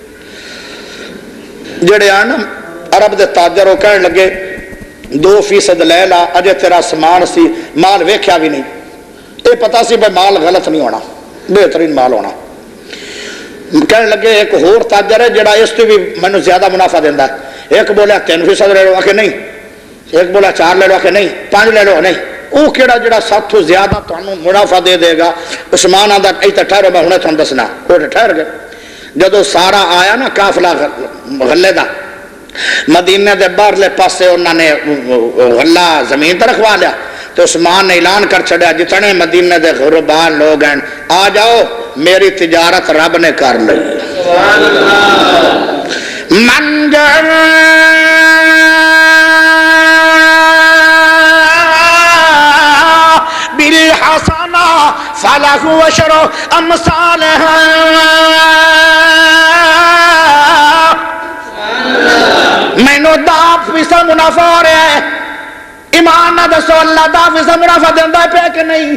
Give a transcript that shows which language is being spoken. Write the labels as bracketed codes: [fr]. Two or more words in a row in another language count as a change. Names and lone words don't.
[pa] جڑے آنا عرب دے تاجر ہو کہنے لگے 2% لے لا، اجے تیرا سامان سی، مال ویکھیا بھی نہیں، یہ پتا سی بھائی مال غلط نہیں ہونا، بہترین مال ہونا۔ کہنے لگے ایک ہور تاجر ہے جڑا اس تو بھی مینوں زیادہ منافع دیندا ہے، ایک بولیا 3% لے لو کہ نہیں، ایک بولا 4 لے لو کہ نہیں، 5 لے لو نہیں، وہ کیڑا جڑا سب تو زیادہ تانوں منافع دے دے گا۔ عثمان آندا ایتھے ٹھہرو میں ہنے تھانوں دسنا، وہ ٹھہر گئے۔ جدو سارا آیا نا قافلہ غلے دا، مدینے دے باہرلے پاسے انہوں نے غلہ زمین تے رکھوا لیا، تو عثمان نے اعلان کر چھڑیا جتنے مدینے دے غربان لوگ ہیں آ جاؤ، میری تجارت رب نے کر لی۔ [ar] من بالحسنہ فلہ عشر امثالہا، [pa] مینوں 10% منافع ہو رہا ہے، ایمان نہ دسو اللہ 10% منافع دیندہ پہ کہ نہیں؟